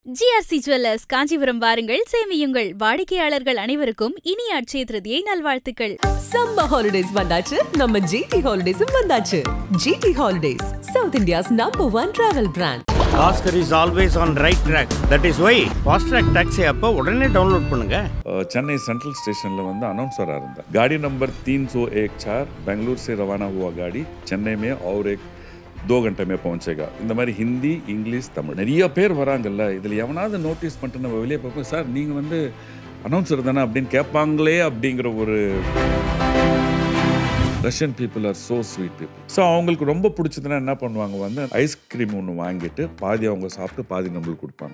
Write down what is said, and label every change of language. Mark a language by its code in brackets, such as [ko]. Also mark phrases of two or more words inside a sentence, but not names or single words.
[ta] ஜிஆர்சி ஜுவல்லர்ஸ் காஞ்சிபுரம் வாருங்கள், சேமியுங்கள். வாடிக்கையாளர்கள் அனைவருக்கும் இனிய அட்சய திருதியை நல்வாழ்த்துக்கள். [en] summer holidays [ta] வந்தாச்சு, நம்ம ஜிடி ஹாலிடேஸும் வந்தாச்சு. ஜிடி ஹாலிடேஸ், [en] South India's #1 travel brand. Oscar is always on right track. That is why Fast Track Taxi [ta] அப்போ உடனே டவுன்லோட் பண்ணுங்க. [hi] चेन्नई सेंट्रल स्टेशन [ta] வந்து [hi] अनाउंसर आ रहा गाड़ी नंबर 301 बेंगलुरु से रवाना हुआ गाड़ी चेन्नई में और एक 2 घंटे में पहुंचेगा. [ta] இந்த மாதிரி ஹிந்தி, இங்கிலீஷ், தமிழ் நிறைய பேர் வராங்கல்ல. இதில் எவனாவது நோட்டீஸ் பண்ணிட்டு நம்ம வெளியே பார்ப்போம், சார் நீங்கள் வந்து அனௌன்சர் தானே அப்படின்னு கேட்பாங்களே அப்படிங்கிற ஒரு [en] Russian people are so sweet people. [ta] ஸோ அவங்களுக்கு ரொம்ப பிடிச்சதுன்னா என்ன பண்ணுவாங்க, வந்து ஐஸ்கிரீம் ஒன்று வாங்கிட்டு பாதி அவங்க சாப்பிட்டு பாதி நம்மளுக்கு கொடுப்பாங்க.